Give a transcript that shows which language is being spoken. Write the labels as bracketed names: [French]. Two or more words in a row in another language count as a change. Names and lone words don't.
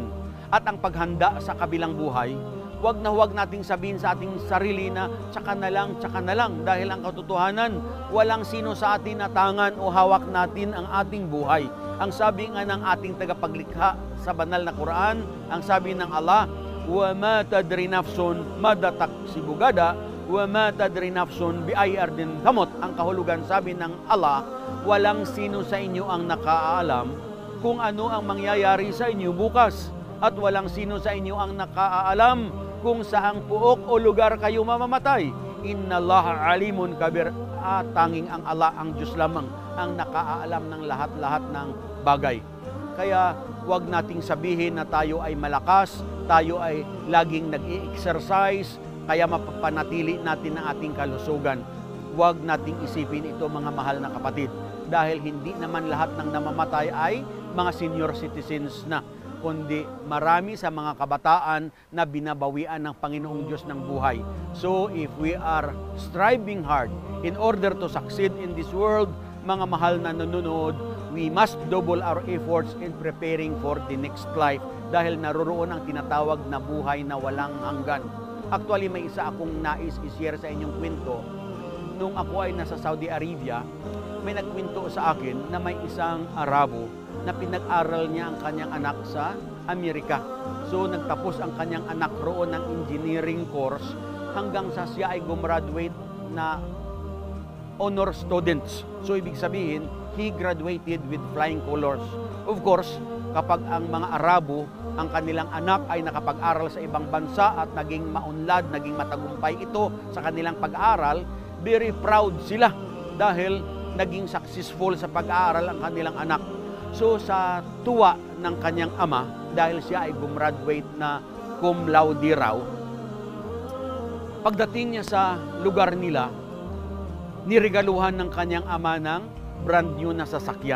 [Filipino] At ang paghanda sa kabilang buhay, huwag nating sabihin sa ating sarili na tsaka na lang dahil ang katotohanan, walang sino sa atin natangan o hawak natin ang ating buhay. Ang sabi nga ng ating tagapaglikha sa banal na Quran, ang sabi ng Allah, [Arabic] وما تدري نفس ماذا تكسب غدا وما تدري نفس بأي أرض تموت. [Filipino] Ang kahulugan, sabi ng Allah, walang sino sa inyo ang nakaalam kung ano ang mangyayari sa inyo bukas, at walang sino sa inyo ang nakaalam kung saang puok o lugar kayo mamamatay. [Arabic] إن الله عليم كبير. [Filipino] At tanging ang Allah, ang Diyos lamang ang nakaalam ng lahat-lahat ng bagay. Kaya huwag nating sabihin na tayo ay malakas, tayo ay laging nag-i-exercise, kaya mapapanatili natin ang ating kalusugan. Huwag nating isipin ito, mga mahal na kapatid, dahil hindi naman lahat ng namamatay ay mga [English] senior citizens [Filipino] na, kundi marami sa mga kabataan na binabawian ng Panginoong Diyos ng buhay. [English] So if we are striving hard in order to succeed in this world, [Filipino] mga mahal na nanonood, [English] we must double our efforts in preparing for the next life [Filipino] dahil naroroon ang tinatawag na buhay na walang hanggan. Actually, may isa akong nais i-share sa inyong kwento. Nung ako ay nasa Saudi Arabia, may nagkwento sa akin na may isang Arabo na pinag-aral niya ang kanyang anak sa Amerika. So nagtapos ang kanyang anak roon ng [English] engineering course [Filipino] hanggang sa siya ay gumraduate na [English] honor students. [Filipino] So ibig sabihin, [English] he graduated with flying colors. Of course, [Filipino] kapag ang mga Arabo, ang kanilang anak ay nakapag-aral sa ibang bansa at naging maunlad, naging matagumpay ito sa kanilang pag-aaral, [English] very proud [Filipino] sila dahil naging successful sa pag-aaral ang kanilang anak. So sa tuwa ng kanyang ama, dahil siya ay gumraduate na [Latin] cum laude [Filipino] raw, pagdating niya sa lugar nila, niregaluhan ng kanyang ama ng [English] brand new [Filipino] na sasakyan.